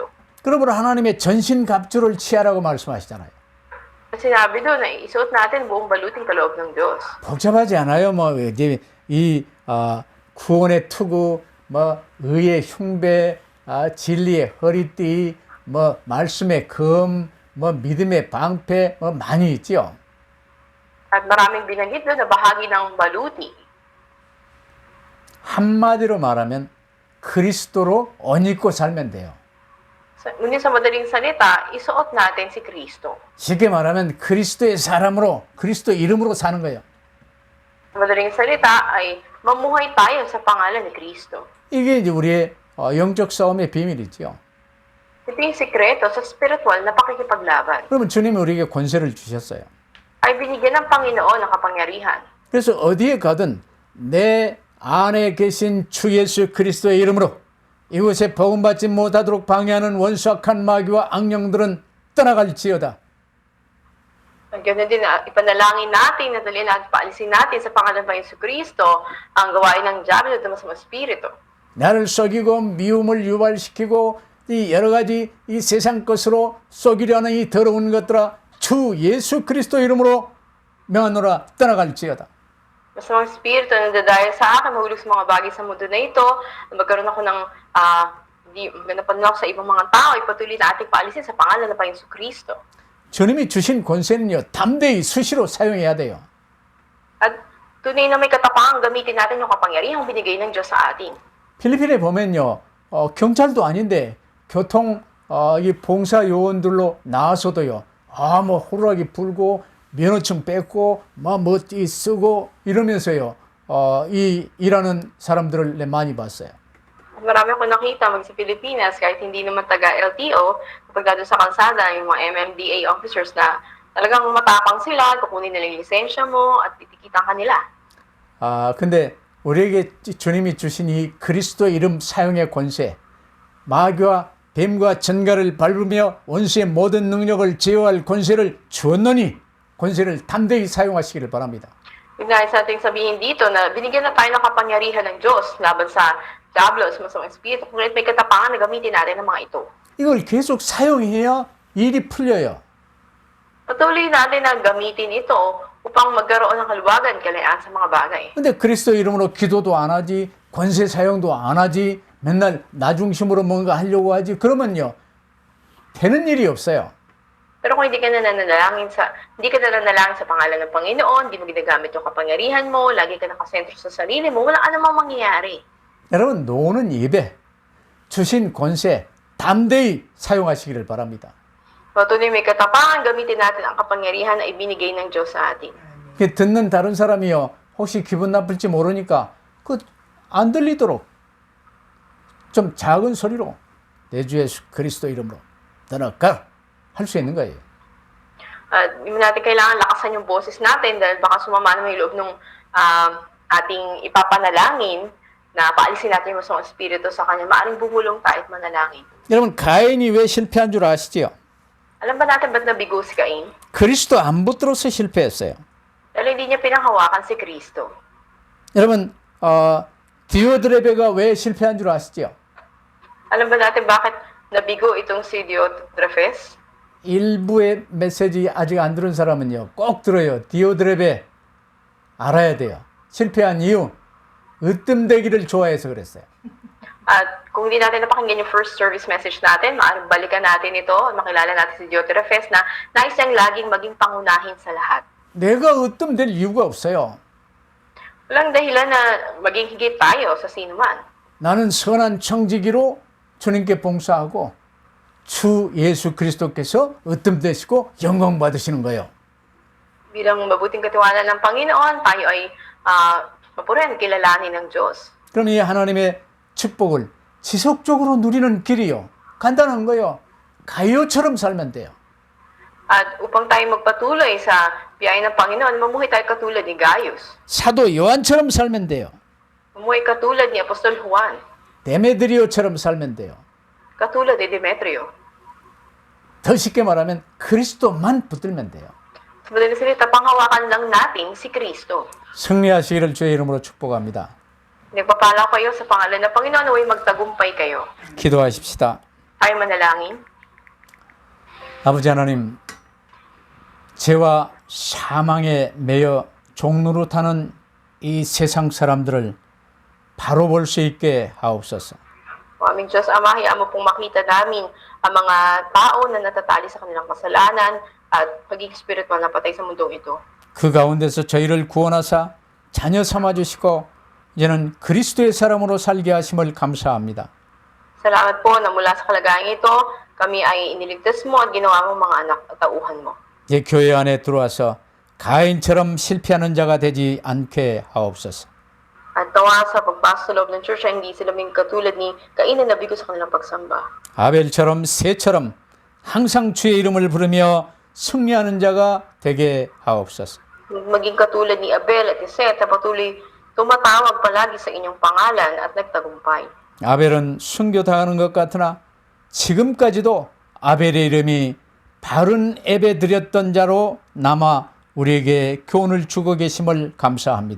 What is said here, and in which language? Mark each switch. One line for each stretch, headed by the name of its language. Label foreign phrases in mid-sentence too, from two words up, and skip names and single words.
Korean: 그러므로 하나님의 전신 갑주를 취하라고 말씀하시잖아요.
Filipino: Sinabi doon na isuot natin buong baluting kaloob ng Diyos.
Korean: 복잡하지 않아요. 뭐 이제 구원의 투구, 뭐 의의 흉배, 진리의 허리띠, 뭐 말씀의 검, 뭐 믿음의 방패, 뭐 많이 있죠.
Filipino: At maraming binanggit doon na bahagi ng baluti.
Korean: 한마디로 말하면 그리스도로 옷 입고 살면 돼요.
Filipino: Ngunit sa madaling salita, isuot natin si Kristo.
Korean: 쉽게 말하면 그리스도의 사람으로, 그리스도 이름으로 사는 거예요.
Filipino: Sa madaling salita ay mamuhay tayo sa pangalan ni Kristo.
Korean: 이게 이제 우리의 영적 싸움의 비밀이죠.
Filipino: Ito yung sikreto sa spiritual na pakikipaglaban.
Korean: 그러면 주님이 우리에게 권세를 주셨어요.
Filipino: Ay binigyan ng Panginoon ng kapangyarihan.
Korean: 그래서 어디에 가든 내 안에 계신 주 예수 그리스도의 이름으로 이곳에 복음받지 못하도록 방해하는 원수악한 마귀와 악령들은 떠나갈지어다.
Filipino: Ganun din, ipanalangin natin, natalin at paalisin natin sa pangalan ng Yesu Kristo ang gawain ng Diablo at masamang espiritu.
Korean: 나를 속이고 미움을 유발시키고 이 여러 가지 이 세상 것으로 속이려는 이 더러운 것들아 주 예수 그리스도 이름으로 명하노라 떠나갈지어다.
Filipino: Masamang espiritu na dadaya sa akin, mahulog sa mga bagay sa mundo na ito, magkaroon ako ng ganapan ako sa ibang mga tao, ipatuloy na ating paalisin sa pangalan ng Yesu Kristo.
Korean: 주님이 주신 권세는요 담대히 수시로 사용해야 돼요.
Filipino: At tunay na may katapangan, gamitin natin yung kapangyarihang binigay ng Diyos sa atin.
Korean: 필리핀에 보면요 경찰도 아닌데 교통 이 봉사 요원들로 나와서도요 뭐 호루라기 불고 면허증 뺏고 뭐 쓰고 이러면서요 이 일하는 사람들을 많이 봤어요.
Filipino: Marami akong nakita sa Pilipinas kahit hindi naman taga-LTO, kapag doon sa kalsada, yung mga MMDA officers na talagang matapang sila, kukunin nila yung lisensya mo at titikitan ka nila.
Korean: 근데 우리에게 주님이 주신 이 그리스도 이름 사용의 권세, 마귀와 뱀과 전갈을 밟으며 원수의 모든 능력을 제어할 권세를 주었노니 권세를 담대히 사용하시기를 바랍니다.
Filipino: Yung nais natin sabihin dito na binigyan na tayo ng kapangyarihan ng Diyos laban sa Diablo, sa masamang espiritu. Kung may katapangan na gamitin natin ang mga ito.
Korean: 이걸 계속 사용해야 일이 풀려요.
Filipino: Patuloy natin na gamitin ito upang magkaroon ng kaluwagan, kalayaan sa mga bagay.
Korean: 근데 그리스도 이름으로 기도도 안 하지, 권세 사용도 안 하지, 맨날 나 중심으로 뭔가 하려고 하지. 그러면요, 되는 일이 없어요.
Filipino: Pero kung hindi ka nananalangin sa pangalan ng Panginoon, hindi mo ginagamit yung kapangyarihan mo, lagi ka nakasentro sa sarili mo, wala ka namang mangyayari.
Korean: 여러분, 노는 예배, 주신 권세 담대히 사용하시기를 바랍니다.
Filipino: Tunay may katapangan, gamitin natin ang kapangyarihan na ibinigay ng Diyos sa atin.
Korean: 듣는 다른 사람이요, 혹시 기분 나쁠지 모르니까 그 안 들리도록 좀 작은 소리로 내 주 예수 그리스도 이름으로 떠나가 할 수 있는 거예요.
Filipino: Hindi natin kailangan lakasan yung boses natin dahil baka sumama naman yung loob ng ating ipapanalangin na paalisin natin yung masamang espiritu sa kanya. Maaring bumulong tayo at manalangin.
Korean: 여러분, 가인이 왜 실패한 줄 아시지요?
Filipino: Alam ba natin ba't nabigo si Cain?
Korean: 그리스도 안 붙들어서 실패했어요.
Filipino: Dahil hindi niya pinanghawakan si Kristo.
Korean: 여러분, 디오드레베가 왜 실패한 줄 아시지요?
Filipino: Alam ba natin bakit nabigo itong si Diotrephes?
Korean: 일부의 메시지 아직 안 들은 사람은요, 꼭 들어요. 디오드레베 알아야 돼요. 실패한 이유, 으뜸되기를 좋아해서 그랬어요.
Filipino: At kung hindi natin napakinggan yung
English: first service message
Filipino: natin, maaaring balikan natin ito, makilala natin si Diotrephes na nais niyang laging maging pangunahin sa lahat.
Korean: 내가 으뜸될 이유가 없어요.
Filipino: Walang dahilan na maging higit tayo sa sino man.
Korean: 나는 선한 청지기로 주님께 봉사하고 주 예수 그리스도께서 으뜸되시고 영광 받으시는 거예요.
Filipino: Bilang mabuting katiwanan ng Panginoon, tayo ay mapurin, kilalanin ng Diyos.
Korean: 그럼 이 하나님의 축복을 지속적으로 누리는 길이요. 간단한 거요. 가요처럼 살면 돼요.
Filipino: At upang tayo magpatuloy sa biyaya ng Panginoon, mamuhay tayo katulad ni Gaius.
Korean: 사도 요한처럼 살면 돼요.
Filipino: Mamuhay katulad ni Apostol Juan.
Korean: 데메드리오처럼 살면 돼요.
Filipino: Katulad ni Demetrio.
Korean: 더 쉽게 말하면 그리스도만 붙들면 돼요.
Filipino: Sa madaling salita, panghawakan lang natin si Kristo.
Korean: 승리하시기를 주의 이름으로 축복합니다.
Filipino: Nagpapala kayo sa pangalan ng Panginoon, naway magtagumpay kayo.
Korean: 기도하십시다.
Filipino: Tayo manalangin.
Korean: 아버지 하나님, 죄와 사망에 매여 종로로 타는 이 세상 사람들을 바로 볼 수 있게 하옵소서.
Filipino: Aming Diyos, Ama, hayaan mo pong makita namin ang mga tao na natatali sa kanilang kasalanan at pagiging spiritual na patay sa mundong ito.
Korean: 그 가운데서 저희를 구원하사 자녀 삼아주시고 이제는 그리스도의 사람으로 살게 하심을 감사합니다.
Filipino: Salamat po na mula sa kalagayan ito, kami ay iniligtas mo at ginawa mo mga anak at tauhan mo.
Korean: 이 교회 안에 들어와서 가인처럼 실패하는 자가 되지 않게 하옵소서.
Filipino: At tawa sa pagpasok sa loob ng church ay hindi sila maging katulad ni Cain na nabigo sa kanilang pagsamba.
Korean: 아벨처럼 새처럼 항상 주의 이름을 부르며 승리하는 자가 되게 하옵소서.
Filipino: Maging katulad ni Abel at ni Seth na patuloy tumatawag palagi sa inyong pangalan at nagtagumpay.
Korean: 아벨은 순교당하는 것 같으나 지금까지도 아벨의 이름이 바른 예배 드렸던 자로 남아 우리에게 교훈을 주고 계심을 감사합니다.